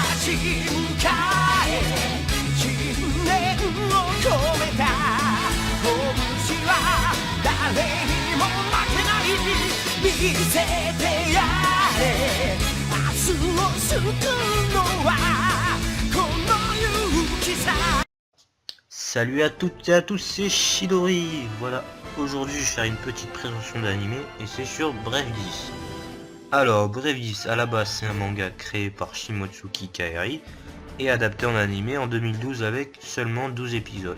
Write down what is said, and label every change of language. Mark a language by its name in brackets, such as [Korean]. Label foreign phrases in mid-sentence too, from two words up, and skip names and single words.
[Japanese] 迎え信念を込めた拳は誰にも負けない見せてやれ明日を救うのはこの勇気さ。 [French] Salut à toutes et à tous, c'est Chidori. Voilà, aujourd'hui je vais faire une petite présentation d'anime et c'est sur Brave 10. Alors, Brave 10 à la base c'est un manga créé par Shimotsuki Kairi et adapté en animé en 2012 avec seulement 12 épisodes.